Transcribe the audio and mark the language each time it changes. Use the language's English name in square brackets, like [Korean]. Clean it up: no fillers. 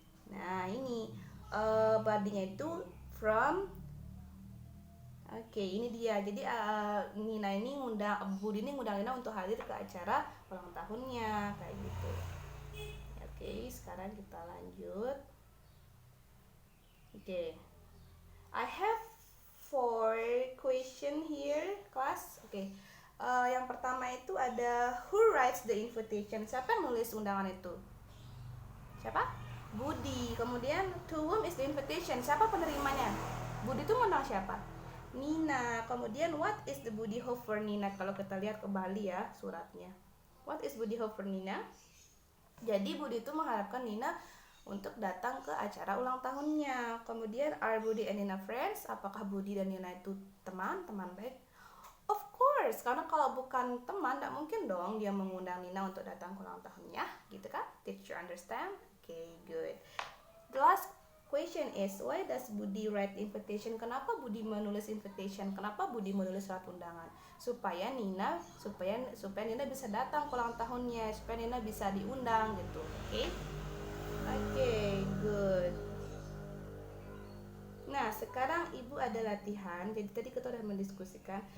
[Indonesian] Nah ini badinya itu from. Oke, ini dia. Jadi Nina ini Budi ini ngundang Nina untuk hadir ke acara ulang tahunnya kayak gitu. Oke, sekarang kita lanjut. Oke. [English] I have 4 question here, class. [Indonesian] Oke. Yang pertama itu ada [English] who writes the invitation? [Indonesian] Siapa yang nulis undangan itu? Siapa? Budi. [English] Kemudian to whom is the invitation? [Indonesian] Siapa penerimanya? Budi itu ngundang siapa? Nina. [English] Kemudian what is the Budi hope for Nina? [Indonesian] Kalau kita lihat kembali ya suratnya. [English] What is Budi hope for Nina? [Indonesian] Jadi Budi itu mengharapkan Nina untuk datang ke acara ulang tahunnya. [English] Kemudian are Budi and Nina friends? [Indonesian] Apakah Budi dan Nina itu teman baik? [English] Of course, [Indonesian] karena kalau bukan teman, tidak mungkin dong dia mengundang Nina untuk datang ke ulang tahunnya, gitu kan? [English] Did you understand? Okay, good. The last question is why does Budi write invitation? [Indonesian] Kenapa Budi menulis invitation? Kenapa Budi menulis surat undangan? Supaya Nina bisa datang ke ulang tahunnya, supaya Nina bisa diundang gitu. Oke, good. Nah, sekarang Ibu ada latihan. Jadi tadi kita sudah mendiskusikan.